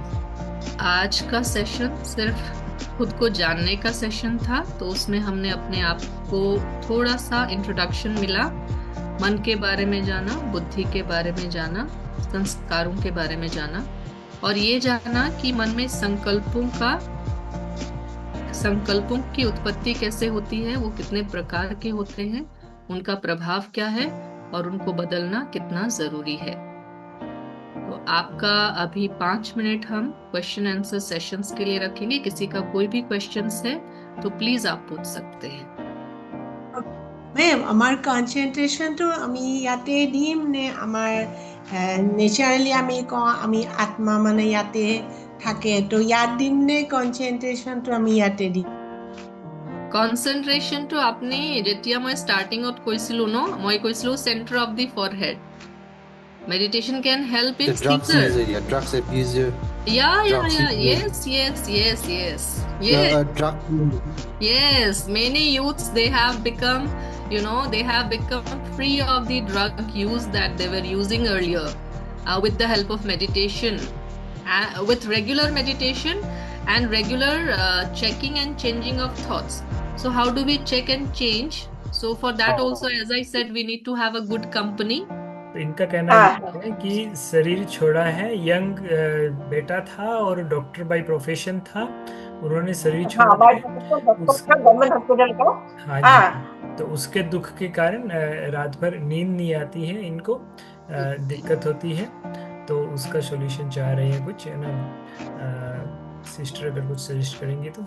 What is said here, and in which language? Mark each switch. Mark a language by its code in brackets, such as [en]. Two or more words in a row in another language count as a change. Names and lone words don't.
[hi] आज का सेशन सिर्फ खुद को जानने का सेशन था, तो उसमें हमने अपने आप को थोड़ा सा इंट्रोडक्शन मिला, मन के बारे में जाना, बुद्धि के बारे में जाना, संस्कारों के बारे में जाना, और ये जाना कि मन में संकल्पों की उत्पत्ति कैसे होती है, वो कितने प्रकार के होते हैं, उनका प्रभाव क्या है और उनको बदलना कितना जरूरी है। तो आपका अभी 5 मिनट हम [en] question answer sessions [hi] के लिए रखेंगे। किसी का कोई भी क्वेश्चंस है तो प्लीज आप पूछ सकते हैं। [as] মেম, আমাৰ কনচেন্ট্ৰেশ্যনটো আমি ইয়াতে দিম নে আমাৰ নেচাৰেলি আমি কওঁ আমি আত্মা মানে ইয়াতে থাকে, তো ইয়াত দিম নে কনচেন্ট্ৰেশ্যনটো আমি ইয়াতে দিম? কনচেন্ট্ৰেশ্যনটো আপুনি যেতিয়া মই ষ্টাৰ্টিঙত কৈছিলো ন, মই কৈছিলো [en] centre of the forehead. Meditation can help The in drugs sleeper. user, yeah, drugs abuser, Yeah, drugs user, yes. yeah, Yes, drug. yes. Many youths, they have become, they have become free of the drug use that they were using earlier, with the help of meditation, with regular meditation and regular checking and changing of thoughts. So how do we check and change? So for that also, as I said, we need to have a good company. [hi] तो इनका कहना ये है कि शरीर छोड़ा है, यंग बेटा था और [en] doctor by profession [hi] था, उन्होंने शरीर छोड़ा है [en] government hospital [hi] का। हाँ जी, तो उसके दुख के कारण रात भर नींद नहीं आती है, इनको दिक्कत होती है, तो उसका सॉल्यूशन चाह रहे हैं कुछ, है ना सिस्टर, अगर कुछ सजेस्ट करेंगे तो।